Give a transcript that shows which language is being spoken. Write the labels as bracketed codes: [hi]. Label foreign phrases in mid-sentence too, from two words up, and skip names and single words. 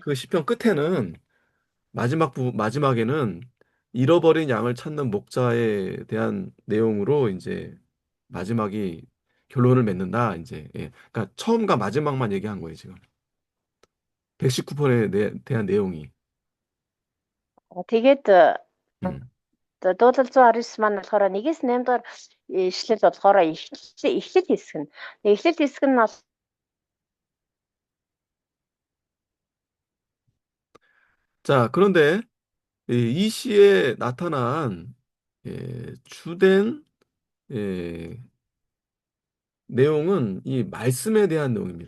[ko] 그 시편 끝에는, 마지막에는 잃어버린 양을 찾는 목자에 대한 내용으로 이제 마지막이 결론을 맺는다, 이제. 예. 그러니까 처음과 마지막만 얘기한 거예요, 지금. 119편에 대한 내용이. [mn] Тэгээд 음. дуудлага 119 маань болохоор 1-8 дугаар ишлэл болохоор эхлэл хэсэг нь. Эхлэл хэсэг нь бол [ko] 자, 그런데 이 시에 나타난 주된 예, 내용은 이 말씀에 대한 내용입니다.